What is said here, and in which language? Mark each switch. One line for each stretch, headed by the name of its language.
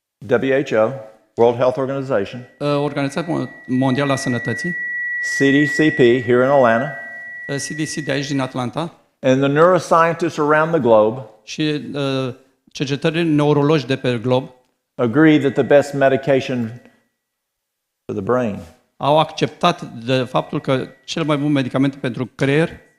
English: WHO, World Health Organization,
Romanian: Organizația Mondială a Sănătății,
English: CDCP here in Atlanta,
Romanian: CDC de aici din Atlanta,
English: and the neuroscientists around the globe
Romanian: și cercetătorii neurologi de pe glob
English: agree that the best medication for the brain
Romanian: au acceptat de faptul că cel mai bun medicament pentru creier